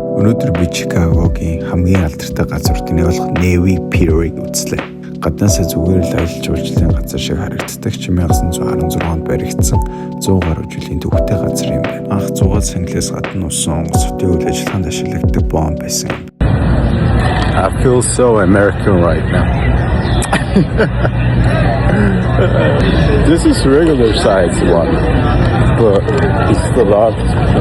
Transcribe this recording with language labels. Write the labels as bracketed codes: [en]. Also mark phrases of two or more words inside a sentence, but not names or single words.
[mn] Өнөөдөр би Чикагогийн хамгийн алдартай газруудыг болох Navy Pier-ыг үзлээ. Гаднаасаа зүгээр л аялал жуулчлалын газар шиг харагддаг ч 1916 онд баригдсан 100 гаруй жилийн төвхтэй газар юм байна. Анх 100-аад сангилаас гадна усан хотын үйл ажиллагаанд ашиглагддаг бомб байсан юм. [en] I feel so American right now. This is regular size one, but it's the large.